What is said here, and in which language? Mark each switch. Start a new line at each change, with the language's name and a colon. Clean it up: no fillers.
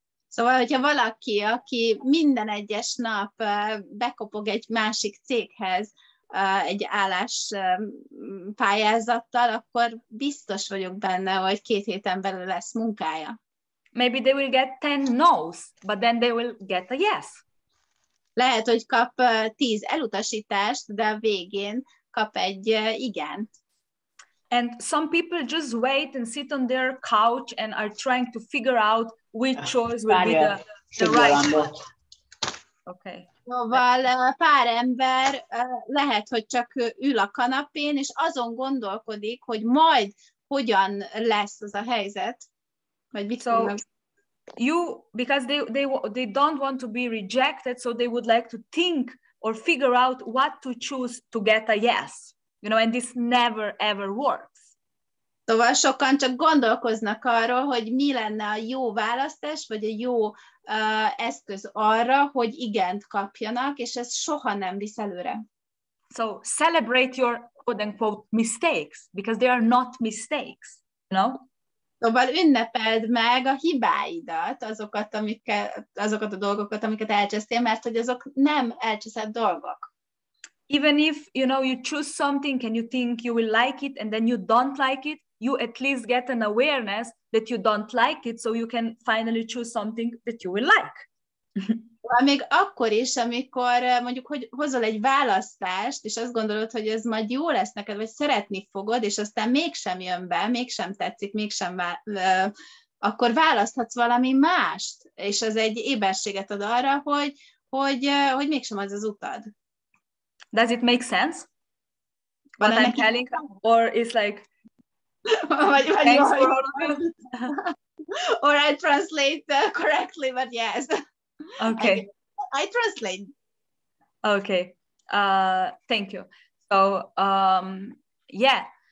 Hungarian: Szóval, hogyha valaki, aki minden egyes nap bekopog egy másik céghez egy állás pályázattal, akkor biztos vagyok benne, hogy 2 héten belül lesz munkája.
English: Maybe they will get 10 no's, but then they will get a yes.
Hungarian: Lehet, hogy kap 10 elutasítást, de a végén kap egy igent.
English: And some people just wait and sit on their couch and are trying to figure out which choice will be the right one. Okay.
Hungarian: Szóval pár ember lehet, hogy csak ül a kanapén, és azon gondolkodik, hogy majd hogyan lesz az a helyzet, vagy mit fognak.
English: Because they don't want to be rejected, so they would like to think or figure out what to choose to get a yes, and this never ever works.
Hungarian: Szóval sokan csak gondolkoznak arról, hogy mi lenne a jó választás, vagy a jó eszköz arra, hogy igent kapjanak, és ez soha nem visz előre.
English: So celebrate your quote-unquote mistakes, because they are not mistakes,
Hungarian: Szóval ünnepeld meg a hibáidat, azokat a dolgokat, amiket elcsesztél, mert hogy azok nem elcseszett dolgok.
English: Even if, you choose something and you think you will like it, and then you don't like it, you at least get an awareness that you don't like it, so you can finally choose something that you will like.
Hungarian: Még akkor is, amikor mondjuk hogy hozol egy választást, és azt gondolod, hogy ez majd jó lesz neked, vagy szeretni fogod, és aztán mégsem jön be, mégsem tetszik, akkor választhatsz valami mást, és az egy éberséget ad arra, hogy mégsem az az utad.
English: Does it make sense? What I'm telling, or is like thanks for all of it? Or I translate correctly, but yes. Okay. I translate. Okay. Thank you. So, yeah.